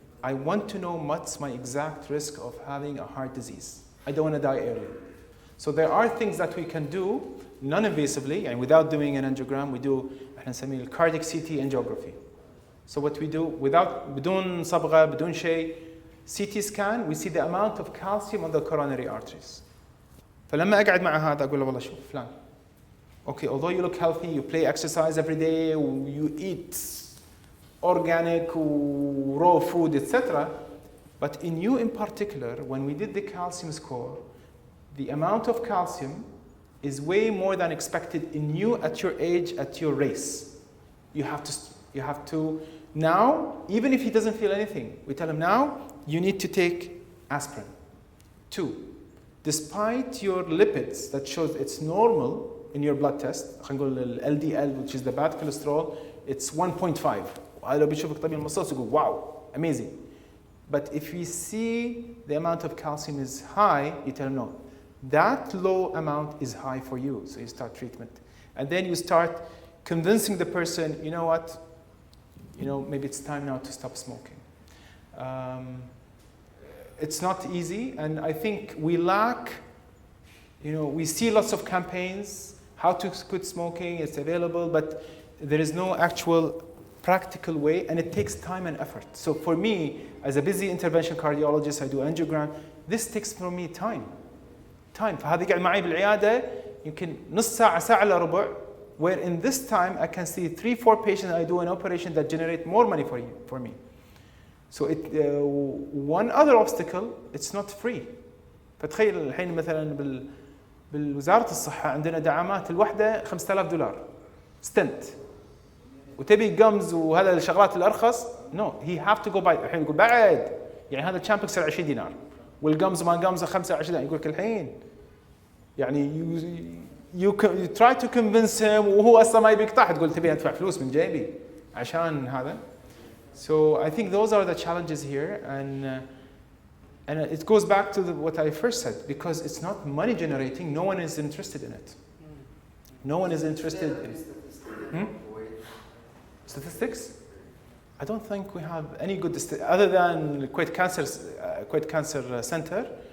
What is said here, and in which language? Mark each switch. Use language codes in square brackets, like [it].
[en] I want to know what's my exact risk of having a heart disease. I don't want to die early. So there are things that we can do non-invasively, and without doing an angiogram, we do [ar] احنا نسميه [en] cardiac CT angiography. So what we do [ar] بدون صبغة بدون شيء, [en] CT scan, we see the amount of calcium on the coronary arteries. [ar] فلما أقعد مع هذا أقول له والله شوف فلان. [en] Okay, although you look healthy, you play exercise every day, you eat organic, raw food, etc. But in you in particular, when we did the calcium score, the amount of calcium is way more than expected in you at your age, at your race. You have to now, even if he doesn't feel anything, we tell him now, you need to take aspirin. 2, despite your lipids that shows it's normal in your blood test, [ar] خلينا نقول [en] LDL, which is the bad cholesterol, it's 1.5. [ar] لو بيشوفك طبيب المصاص يقول [en] wow, amazing. But if we see the amount of calcium is high, you tell him no, that low amount is high for you, so you start treatment. And then you start convincing the person, you know what, maybe it's time now to stop smoking. It's not easy, and I think we lack, we see lots of campaigns, how to quit smoking, it's available, but there is no actual practical way, and it takes time and effort. So for me, as a busy intervention cardiologist, I do angiogram, this takes for me time. [ar] فهذا قاعد معي بالعيادة يمكن نص ساعة ساعة إلا ربع, [en] where in this time I can see 3-4 patients, I do an operation that generate more money for me. So one other obstacle, it's not free. [ar] فتخيل الحين مثلا بالوزارة الصحة عندنا دعامات الوحدة $5,000 ستنت, وتبي gums وهذا الشغلات الأرخص, [en] no, he have to go buy. [ar] الحين يقول بعد يعني هذا الشامب يكسر $20 والجمز ما جمزه 25, يقول لك الحين يعني [en] you try to convince him [ar] وهو اصلا ما يبي يقطع, تقول تبي ادفع فلوس من جيبي عشان هذا. [en] So I think those are the challenges here, and it goes back to what I first said, because it's not money generating, no one is interested in it. No one is interested in statistics. I don't think we have any good other than Kuwait Cancer Center.